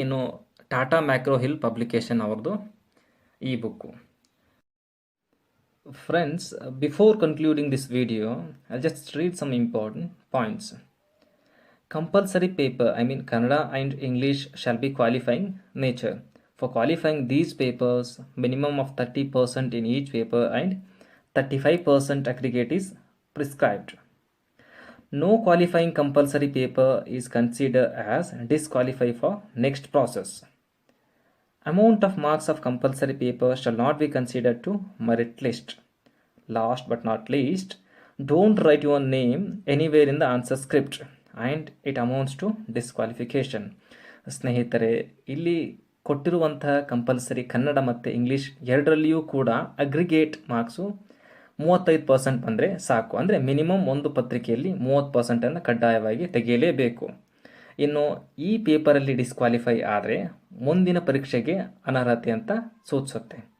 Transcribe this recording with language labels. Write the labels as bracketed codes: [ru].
[kn] ಇನ್ನು Tata macro hill publication ಅವ್ರದ್ದು ಈ book. [en] Friends, before concluding this video, I'll just read some important points. Compulsory paper, I mean Kannada and English, shall be qualifying nature. For qualifying these papers, minimum of 30% in each paper and 35% aggregate is prescribed. No qualifying compulsory paper is considered as disqualified for next process. Amount of marks of compulsory paper shall not be considered to merit list. Last but not least, don't write your name anywhere in the answer script and it amounts to disqualification. [kn] ಸ್ನೇಹಿತರೆ, ಇಲ್ಲಿ ಕೊಟ್ಟಿರುವಂತಹ compulsory Kannada ಮತ್ತು English ಎರಡರಲ್ಲಿಯೂ ಕೂಡ aggregate marks 35% ಬಂದರೆ ಸಾಕು. ಅಂದರೆ minimum ಒಂದು ಪತ್ರಿಕೆಯಲ್ಲಿ 30% ಕಡ್ಡಾಯವಾಗಿ ತೆಗೆಯಲೇಬೇಕು. ಇನ್ನು ಈ ಪೇಪರಲ್ಲಿ ಡಿಸ್ಕ್ವಾಲಿಫೈ ಆದರೆ ಮುಂದಿನ ಪರೀಕ್ಷೆಗೆ ಅನರ್ಹತೆ ಅಂತ ಸೂಚಿಸುತ್ತೆ.